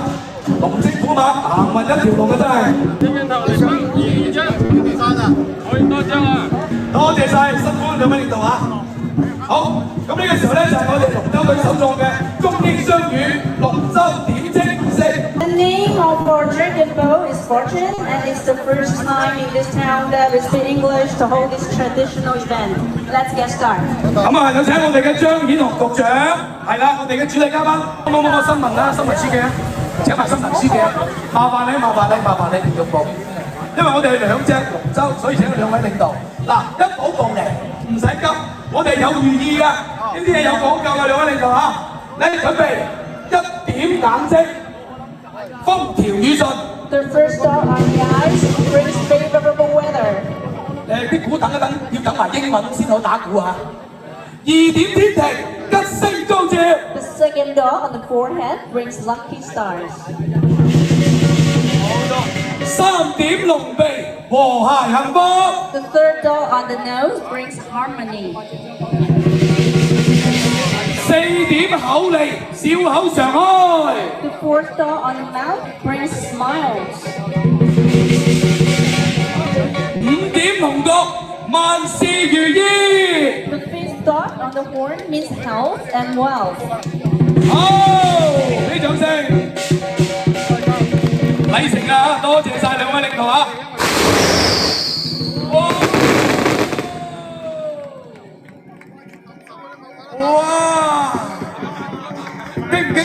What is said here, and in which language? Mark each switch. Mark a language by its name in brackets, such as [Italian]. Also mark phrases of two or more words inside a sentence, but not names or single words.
[Cantonese] 龍精虎猛，行運一條龍嘅真係。呢邊頭嚟3、2、1，可以多張啊！多謝晒，辛苦兩位領導啊！好，咁呢個時候咧就係我哋龍舟隊手作嘅中英雙語龍舟點睛儀式。 [English] The name of our dragon boat is Fortune, and it's the first time in this town that we speak English to hold this traditional event. Let's get started. [Cantonese] 咁啊，有請我哋嘅張顯雄局長，係啦，我哋嘅主禮嘉賓，冇新聞啦，新聞書記啊，請埋新聞書記啊，麻煩你，袁玉寶，因為我哋係兩隻龍舟，所以請兩位領導。嗱，一步步嚟，唔使急，我哋有寓意㗎，呢啲嘢有講究㗎，兩位領導嚇，你準備一點眼睛，風調雨順。 [English] The first star on the ice brings favorable weather. [Cantonese] 啲鼓等一等，要等埋英文先好打鼓啊！二點天庭，吉星高照。 [English] The second dot on the forehead brings lucky stars. [Cantonese] 三點龍鼻，和諧幸福。 [English] The third dot on the nose brings harmony. [Cantonese] 四點口利，笑口常開。 [English] The fourth dot on the mouth brings smiles. [Cantonese] 五點龍角，萬事如意。 [English] The fifth dot on the horn means health and wealth. [Cantonese] 好，俾掌聲。禮成啊，多謝晒兩位領導啊！哇！驚唔驚？